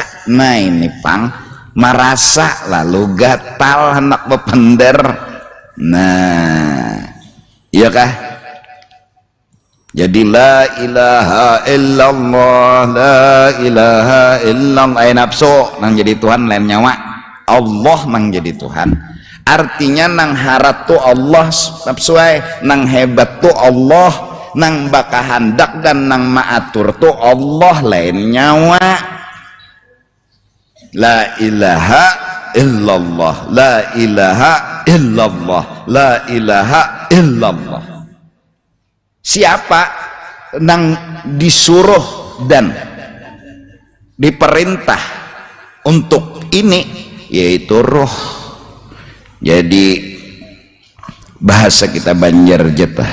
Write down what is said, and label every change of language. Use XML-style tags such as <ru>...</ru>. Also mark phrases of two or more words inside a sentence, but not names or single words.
<bjn>nah ini pang merasa lalu gatal hendak bepender nah iya kah jadi</bjn> <ar>لا إله إلا الله لا إله إلا الله</ar> <bjn>nafsu nang jadi Tuhan lain nyawa Allah nang jadi Tuhan artinya nang harat tu Allah nafsu nang hebat tu Allah nang baka handak dan nang maatur tu Allah lain nyawa</bjn> <ar>لا إله إلا الله لا إله إلا الله لا إله إلا الله</ar> <bjn>siapa nang disuruh dan diperintah untuk ini yaitu roh jadi bahasa kita Banjar jetah</bjn>